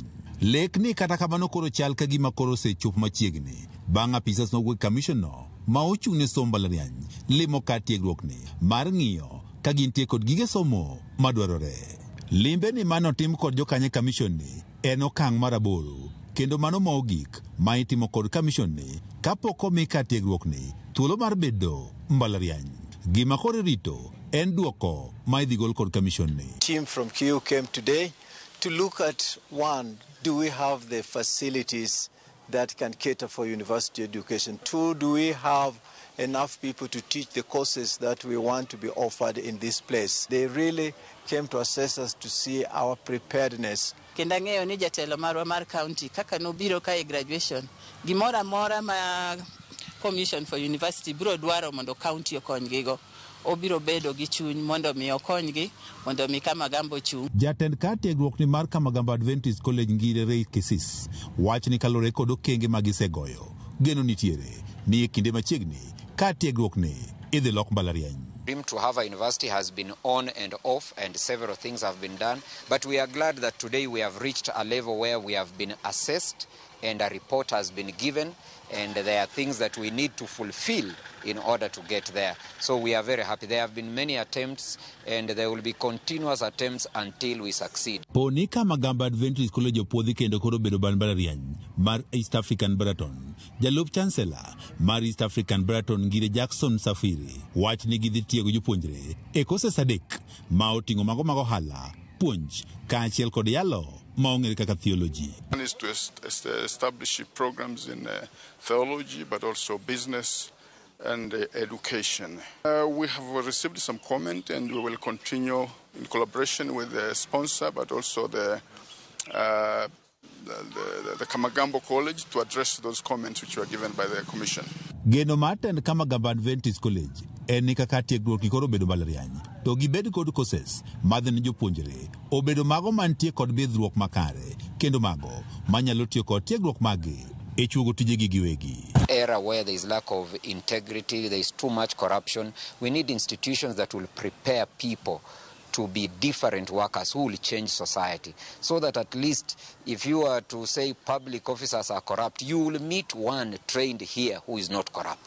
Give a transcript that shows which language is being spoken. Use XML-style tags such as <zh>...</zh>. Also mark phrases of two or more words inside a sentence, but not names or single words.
<luo>Lek ni kata kamano koro chal ka gima koro osechop machiegni bang' apisas mowuok commission no ma ochung'ne somo mbalariany limo ka tiegruok ni mar ng'iyo ka gintie kod gige somo madwarore. Limbe ni mano tim kod jokanye commission ni en okang' mar 8 kendo mano mogik ma itimo kod commission ni kapok omi ka tiegruok ni thuolo mar bedo mbalariany. Gima koro rito en duoko ma idhi gol kod commission ni.</luo> <en>Team from KU came today to look at, one, do we have the facilities that can cater for university education? 2, do we have enough people to teach the courses that we want to be offered in this place? They really came to assess us to see our preparedness.</en> <luo>Kenda ng'eyo ni jatelo marwa mar county kaka nobiro ka e graduation gimora mora ma Commission for University biro dwaro mondo county okonygigo obiro bedo gi chuny mondo mi okonygi mondo mi Kamagambo chung. Jatend ka tiegruok ni mar Kamagambo Adventist College ngire Rei Kisis wach ni kalore kod okenge magisegoyo geno nitiere ni e kinde machiegni ka tiegruok ni idhi lok mbalariany.</luo> <en>Dream to have a university has been on and off, and several things have been done, but we are glad that today we have reached a level where we have been assessed and a report has been given, and there are things that we need to fulfill in order to get there. So we are very happy. There have been many attempts and there will be continuous attempts until we succeed.</en> <luo>Poni Kamagambo Adventist College opodhi kendo koro bedo mbalariany mar East African Breton. Jalup Chancellor mar East African Breton ngire Jackson Safiri wach ni gidhi tiego jopuonjre e kose adek ma oting'o mago mag ohala, puonj kaachiel kod yalo maong'ere kaka theology.</luo> <en>One is to establish programs in theology, but also business and education. We have received some comment, and we will continue in collaboration with the sponsor, but also the Kamagambo College to address those comments which were given by the commission.</en> <luo>Geno matend Kamagambo Adventist College en ni kaka tiegruok ni koro bedo mbalariany to gibed kod courses madhi ne jopuonjre obedo mago mantie kod bidhruok makare kendo mago manyalo tiyo kod tiegruok magi e chugo tijegi giwegi.</luo> <en>Era where there is lack of integrity, there is too much corruption. We need institutions that will prepare people to be different workers who will change society, so that at least if you are to say public officers are corrupt, you will meet one trained here who is not corrupt.</en>